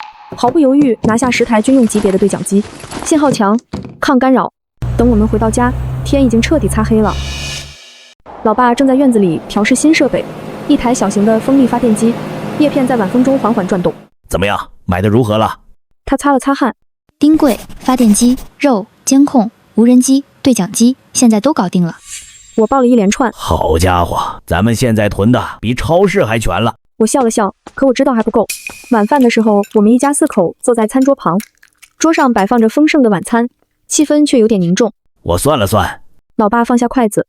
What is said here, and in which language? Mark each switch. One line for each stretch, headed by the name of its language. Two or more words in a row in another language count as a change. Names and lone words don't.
Chinese: 毫不猶豫拿下10台軍用級別的對講機，信號強，抗干擾。等我們回到家， 天已經徹底擦黑了。老爸正在院子裡調試新設備，一台小型的風力發電機，葉片在晚風中緩緩轉動。怎麼樣，買的如何了？他擦了擦汗。釘櫃、發電機、肉、監控、無人機、對講機，現在都搞定了。我報了一連串。好家伙，咱們現在囤的比超市還全了。我笑了笑，可我知道還不夠。晚飯的時候，我們一家4口坐在餐桌旁，桌上擺放着豐盛的晚餐，氣氛卻有點凝重。我算了算，老爸放下筷子，